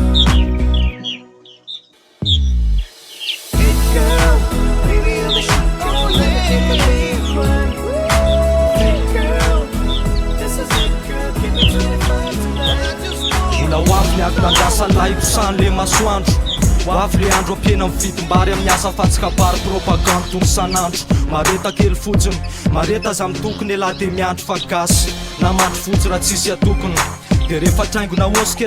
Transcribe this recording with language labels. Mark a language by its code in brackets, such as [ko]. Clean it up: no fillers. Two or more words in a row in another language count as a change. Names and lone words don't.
[en] Fit girl, baby you're the shit girl, let me take a big one. Fit girl, this is it girl, give me 25 tonight. [mg] Mbola ho avy ny akonandasa lahiposany le masoandro ho avy le andro ampiena amin'ny fitimbary amin'ny asa fatsikabary propagande tony sanandro mareta kely fotsiny mareta za mitokony elahy de miandro fa gasy namandro fotsy raha tsisy atokony de rehefa traingona osika